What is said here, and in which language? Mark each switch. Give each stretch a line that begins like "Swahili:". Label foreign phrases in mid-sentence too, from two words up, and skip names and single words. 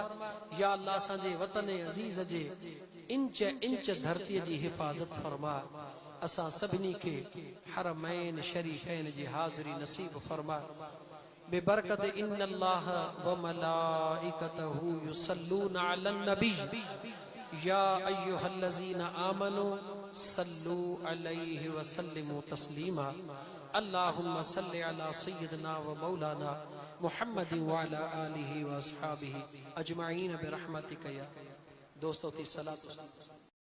Sindhi: या अल्लाह असांजे वतन अजीज जे इंच इंच धरतीअ जी हिफ़ाज़त फरमाए। असां सभिनी खे हरमैन शरीफ़ैन जी हाज़िरी नसीब फरमाए।
Arabic: बेबरकत إن الله وملائكته يصلون على النبي يا أيها الذين آمنوا صلوا عليه وسلموا تسليما. اللهم صل على سيدنا ومولانا محمد وعلى آله وأصحابه أجمعين برحمتك يا.
Sindhi: दोस्तों ती सलात